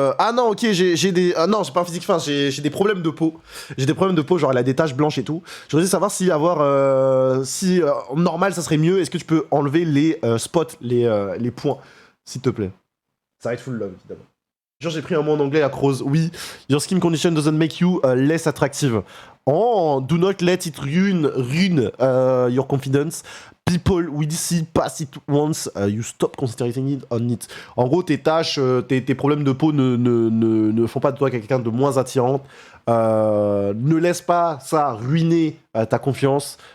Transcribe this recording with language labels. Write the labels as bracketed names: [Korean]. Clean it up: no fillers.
[French] Ah non, ok, j'ai des... non, j'ai pas un physique fin, j'ai des problèmes de peau. J'ai des problèmes de peau, genre elle a des taches blanches et tout. Je voudrais juste savoir si avoir... si normal, ça serait mieux. Est-ce que tu peux enlever les spots, les points, s'il te plaît? Ça va être [English] full love, [French] évidemment. Genre, j'ai pris un mot en anglais à Croze. [English] Oui, your skin condition doesn't make you less attractive. Oh, do not let it ruin your confidence. People will see past it once you stop concentrating it on it. [French] En gros, tes tâches, tes problèmes de peau ne font pas de toi quelqu'un de moins attirante. Ne laisse pas ça ruiner ta confiance.